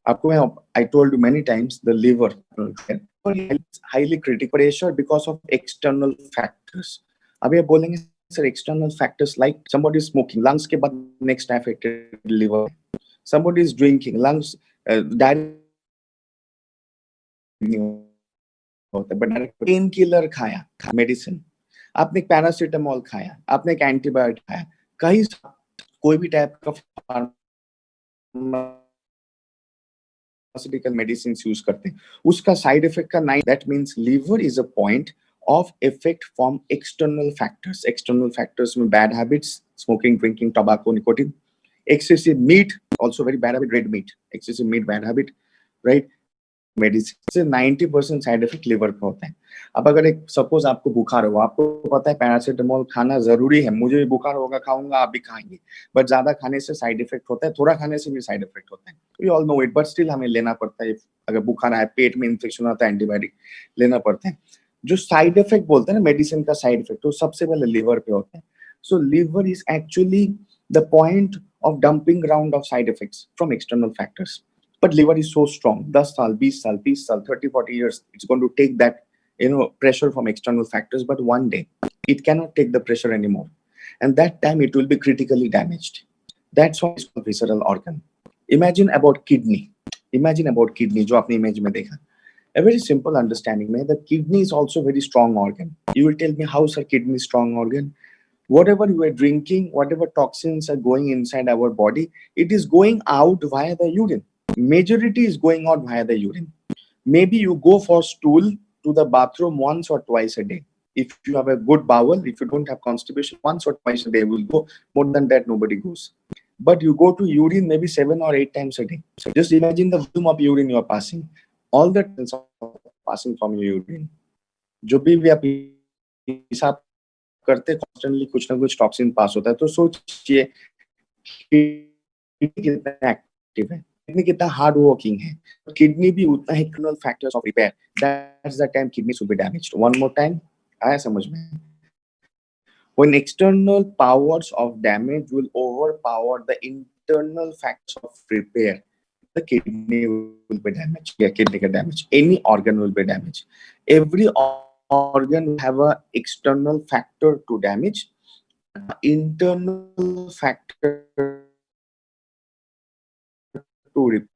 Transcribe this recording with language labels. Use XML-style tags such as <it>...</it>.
<hi>आपको मैं</hi> <en>I told you many times the liver is highly critical pressure because of external factors.</en> <hi>अभी आप बोलेंगे</hi> <en>sir external factors like somebody is smoking, lungs</en> <hi>के बाद</hi> <en>next affected liver. Somebody is drinking,</en> <hi>lungs direct होता है, but pain killer खाया, medicine, आपने paracetamol खाया, आपने एक एंटीबायोटिक खाया, कहीं कोई भी टाइप का pharmaceutical medicines यूज करते हैं, उसका साइड इफेक्ट का 9,</hi> <en>that means liver is a point of effect from external factors. External factors में bad habits, smoking, drinking, tobacco, nicotine, excessive meat, also very bad habit, red meat, excessive meat, bad habit, right?</en> <hi>Medicine से 90% side effect liver का होता है. अब अगर एक suppose आपको बुखार हो, आपको पता है पैरासिटामोल खाना जरूरी है, मुझे भी बुखार होगा खाऊंगा, आप भी खाएंगे, बट ज्यादा खाने से साइड इफेक्ट होता है, थोड़ा खाने से भी साइड इफेक्ट होता है.</hi> <en>we all know it, but</en> <hi>still हमें लेना पड़ता है. अगर बुखार है, पेट में इन्फेक्शन होता है, एंटीबायोटिक लेना पड़ता है. जो साइड इफेक्ट बोलते हैं ना मेडिसिन का साइड इफेक्ट, तो सबसे पहले लिवर पे होता है.</hi> <en>So liver is actually the point of dumping ground of side effects from external factors. But liver is so strong,</en> <hi>10 साल, 20 साल, 30 साल,</hi> <en>30-40 years, it's going to take that, pressure from external factors, but one day it cannot take the pressure anymore, and that time it will be critically damaged. That's why it's called visceral organ. Imagine about kidney जो आपने image में देखा. A very simple understanding में, the kidney is also very strong organ. You will tell me how is a kidney strong organ? Whatever you are drinking, whatever toxins are going inside our body, it is going out via the urine. Majority is going out via the urine. Maybe you go for stool to the bathroom once or twice a day. If you have a good bowel, if you don't have constipation, once or twice a day will go. More than that, nobody goes. But you go to urine maybe 7 or 8 times a day. So just imagine the volume of urine you are passing. All the things are passing from your urine.</en> <hi>जो भी आप हिसाब करते constantly कुछ ना कुछ toxin पास होता है. तो सोचिए कितना एक्टिव है, किडनी कितना हार्ड वर्किंग है. किडनी भी उतना ही</hi> <en>External factors of repair, that's the time kidney should be damaged. One more time,</en> <hi>आया समझ में?</hi> <en>When external powers of damage will overpower the internal factors of repair, the kidney will be damaged. Yeah, kidney get damaged. Any organ will be damaged. Every organ will have a external factor to damage, internal factor to repair.</en>